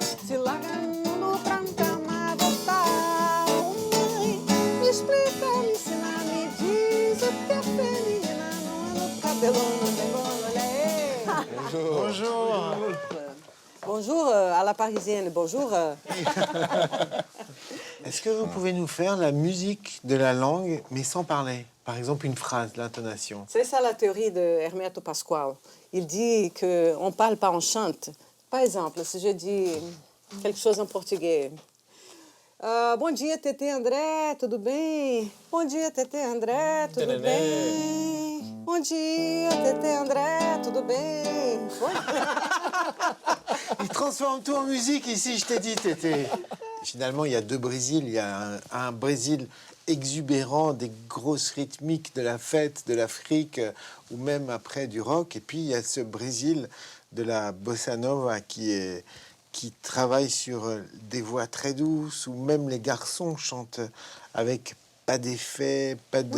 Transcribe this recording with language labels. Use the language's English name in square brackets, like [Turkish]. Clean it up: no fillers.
[Portuguese] Se larga no mundo pra nunca mais voltar. Mãe, me explica, me ensina, me diz o que é feminina. Não é no cabelo, não tem bolo, olha aí. [French] Bonjour. Bonjour à la parisienne, bonjour. Est-ce que vous pouvez nous faire la musique de la langue, mais sans parler? Par exemple, une phrase, l'intonation. C'est ça la théorie de Hermeto Pascoal. Il dit qu'on ne parle pas, on chante. Par exemple, si je dis quelque chose en portugais. [Portuguese] Bom dia, Tete André, tudo bem? Bom dia, Tete André, tudo bem? Bom dia, Tete André, tudo bem? [French] Il transforme tout en musique ici, je t'ai dit, Tété. Finalement, il y a deux Brésil. Il y a un Brésil exubérant, des grosses rythmiques de la fête, de l'Afrique, ou même après du rock. Et puis, il y a ce Brésil de la bossa nova qui travaille sur des voix très douces, où même les garçons chantent avec pas d'effet, pas de...